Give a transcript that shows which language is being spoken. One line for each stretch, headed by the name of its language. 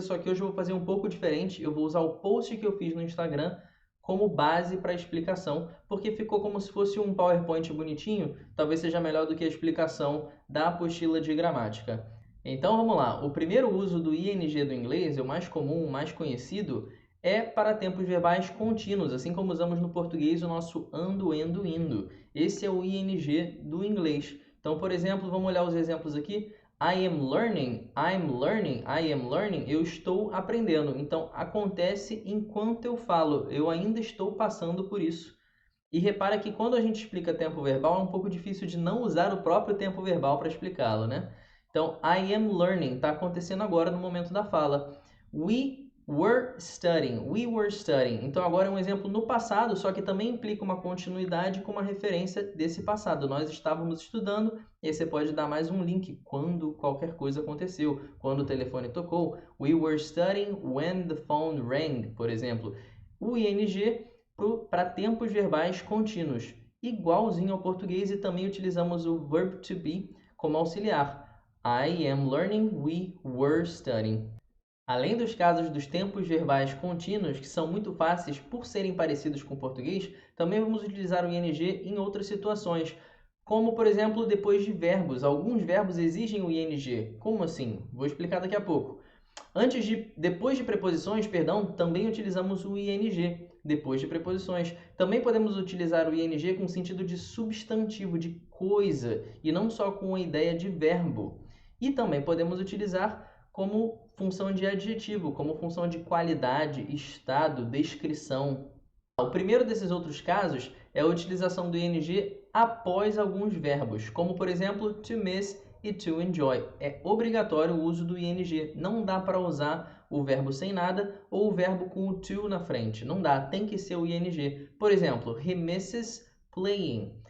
Portuguese: Só que hoje eu vou fazer um pouco diferente, eu vou usar o post que eu fiz no Instagram como base para a explicação, porque ficou como se fosse um PowerPoint bonitinho, talvez seja melhor do que a explicação da apostila de gramática. Então vamos lá, o primeiro uso do ING do inglês, o mais comum, o mais conhecido, é para tempos verbais contínuos, assim como usamos no português o nosso ando, endo, indo. Esse é o ING do inglês. Então, por exemplo, vamos olhar os exemplos aqui.
English: I am learning, I'm learning, I am learning.
Portuguese: Eu estou aprendendo. Então, acontece enquanto eu falo. Eu ainda estou passando por isso. E repara que quando a gente explica tempo verbal, é um pouco difícil de não usar o próprio tempo verbal para explicá-lo, né? Então,
English: I am learning
Portuguese: está acontecendo agora no momento da fala.
English: We were studying.
Portuguese: Então, agora é um exemplo no passado, só que também implica uma continuidade com uma referência desse passado. Nós estávamos estudando, e aí você pode dar mais um link quando qualquer coisa aconteceu. Quando o telefone tocou.
English: We were studying when the phone rang,
Portuguese: por exemplo. O ing para tempos verbais contínuos, igualzinho ao português, e também utilizamos o verb to be como auxiliar.
English: I am learning, we were studying.
Portuguese: Além dos casos dos tempos verbais contínuos, que são muito fáceis por serem parecidos com o português, também vamos utilizar o ing em outras situações, como, por exemplo, depois de verbos. Alguns verbos exigem o ing. Como assim? Vou explicar daqui a pouco. Depois de preposições, perdão, também utilizamos o ing. Depois de preposições. Também podemos utilizar o ing com sentido de substantivo, de coisa, e não só com a ideia de verbo. E também podemos utilizar como função de adjetivo, como função de qualidade, estado, descrição. O primeiro desses outros casos é a utilização do ing após alguns verbos, como por exemplo, to miss e to enjoy. É obrigatório o uso do ing. Não dá para usar o verbo sem nada ou o verbo com o to na frente. Não dá, tem que ser o ing. Por exemplo,
English: he misses playing.